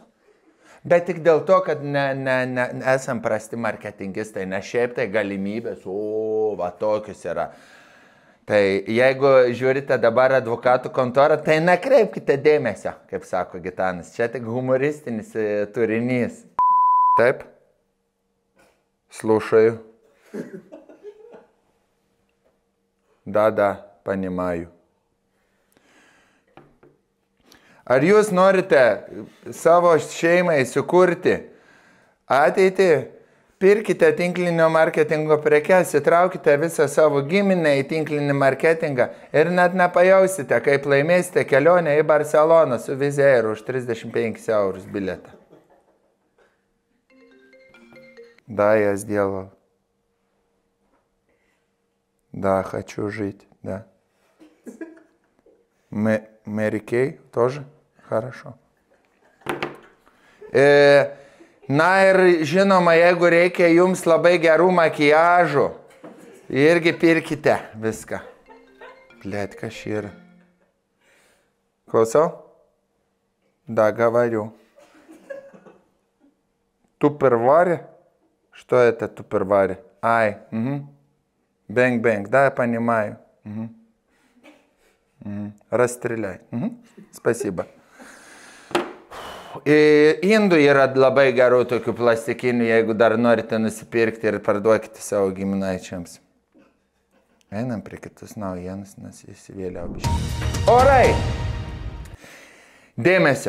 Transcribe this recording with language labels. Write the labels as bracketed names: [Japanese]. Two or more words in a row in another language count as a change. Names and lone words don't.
[Lithuanian] Bet tik dėl to, kad esam prasti marketingistai, ne šiaip tai galimybės, va tokius yra. Tai jeigu žiūrite dabar advokatų kontorą, tai nekreipkite dėmesio, kaip sako Gitanas. Čia tik humoristinis turinys. Taip? [Russian] Слушаю. Да, понимаю. [Lithuanian] Ar jūs norite savo šeimai sukurti ateitį, pirkite tinklinio marketingo prekes, įtraukite visą savo giminę į tinklinį marketingą ir net nepajausite, kaip laimėsite kelionę į Barceloną su Wizz Air už 35 eurus bilietą. [Russian] Да, я сделал. Да, хочу жить, да. Mary Kay тоже? Хорошо. [Lithuanian] Na ir žinoma, jeigu reikia jums labai gerų makiažų, irgi pirkite viską. [Russian] Блядь, кашир. Klausau? Да, говорю. Tupperware? Что это Tupperware? Ай, бэнг-бэнг, да, я понимаю. Расстреляй. Спасибо. [Lithuanian] Indų yra labai gerų tokių plastikinių, jeigu dar norite nusipirkti ir parduokite savo giminaičiams. Einam prie kitus naujienas, nes įsivėliau biškai. Orai! Dėmesio.